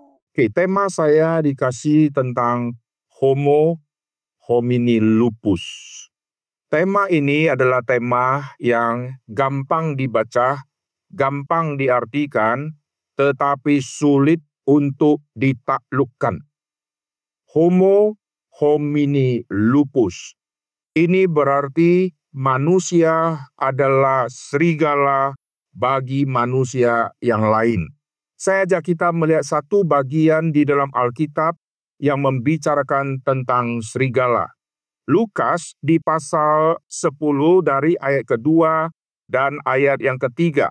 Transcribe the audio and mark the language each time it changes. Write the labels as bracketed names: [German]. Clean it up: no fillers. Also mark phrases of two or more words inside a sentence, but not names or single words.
[Indonesian] Oke, tema saya dikasih tentang [Latin] Homo homini lupus. [Indonesian] Tema ini adalah tema yang gampang dibaca, gampang diartikan, tetapi sulit untuk ditaklukkan. [Latin] Homo homini lupus. [Indonesian] Ini berarti manusia adalah serigala bagi manusia yang lain. Saya ajak kita melihat satu bagian di dalam Alkitab yang membicarakan tentang serigala. Lukas di pasal 10 dari ayat kedua dan ayat yang ketiga.